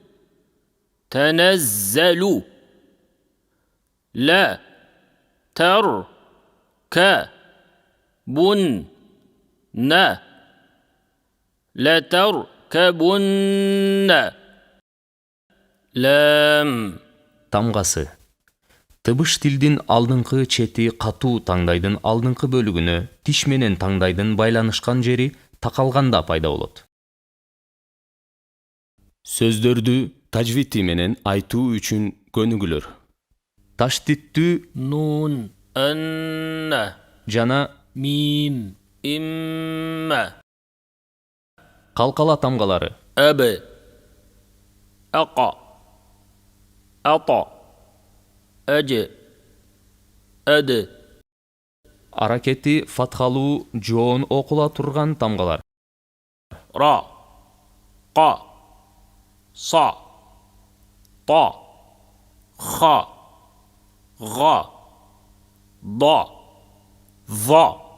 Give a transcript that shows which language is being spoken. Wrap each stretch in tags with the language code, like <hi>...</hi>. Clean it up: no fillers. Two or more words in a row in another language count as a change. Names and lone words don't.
<ar>تنزلوا. لا تركبن. لا تركبن. لام.</ar> <ky>Тамгасы. Тыбыш тилдин алдыңкы чети катуу таңдайдын алдыңкы бөлүгүнө, тиш менен таңдайдын байланышкан жери такалганда пайда болот. Сөздөрдү тажвити менен айтуу үчүн көнүгүлөр. Таштиттүү</ky> <ar>نون. أن.</ar> <ky>жана</ky> <ar>ميم. إما.</ar> <ky>калкала тамгалары.</ky> <ar>أب. أقى. أطى. أج. أد.</ar> <ky>Аракети фатхалуу жоон окула турган тамгалар.</ky> <ar>را. قا. صا. طا. خا. غا. ضا. ظا.</ar>